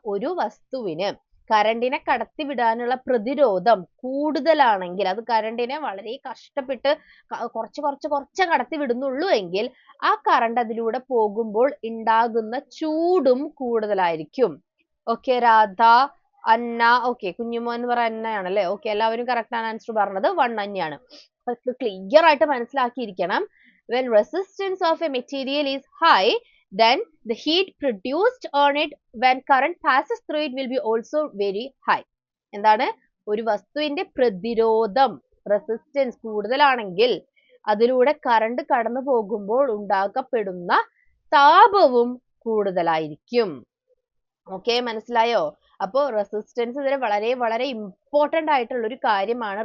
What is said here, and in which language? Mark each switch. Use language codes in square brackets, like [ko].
[ml] ഒരു വസ്തുവിന് കറണ്ടിനെ കടത്തിവിടാനുള്ള പ്രതിരോധം കൂടുതലാണെങ്കിൽ, അത് കറണ്ടിനെ വളരെ കഷ്ടപ്പെട്ട് കുറച്ച് കടത്തി വിടുന്നുള്ളൂ എങ്കിൽ ആ കറണ്ട് അതിലൂടെ പോകുമ്പോൾ ഉണ്ടാകുന്ന ചൂടും കൂടുതലായിരിക്കും. ഓക്കെ, രാധ, അന്ന, ഓക്കെ, കുഞ്ഞുമോൻ എന്ന് പറയുന്ന അന്നയാണല്ലേ? ഓക്കെ, എല്ലാവരും കറക്റ്റ് ആണ് ആൻസർ പറഞ്ഞത്. 1 തന്നെയാണ്. ക്ലിയർ ആയിട്ട് മനസ്സിലാക്കിയിരിക്കണം. [en] when resistance of a material is high, then the heat produced on it when current passes through it will be also very high. [ml] എന്താണ്? ഒരു വസ്തുവിന്റെ പ്രതിരോധം, റെസിസ്റ്റൻസ് കൂടുതലാണെങ്കിൽ അതിലൂടെ കറണ്ട് കടന്നു പോകുമ്പോൾ ഉണ്ടാക്കപ്പെടുന്ന താപവും കൂടുതലായിരിക്കും. ഓക്കെ, മനസ്സിലായോ? അപ്പോൾ റെസിസ്റ്റൻസ് ഇതിൽ വളരെ വളരെ ഇമ്പോർട്ടന്റ് ആയിട്ടുള്ള ഒരു കാര്യമാണ്.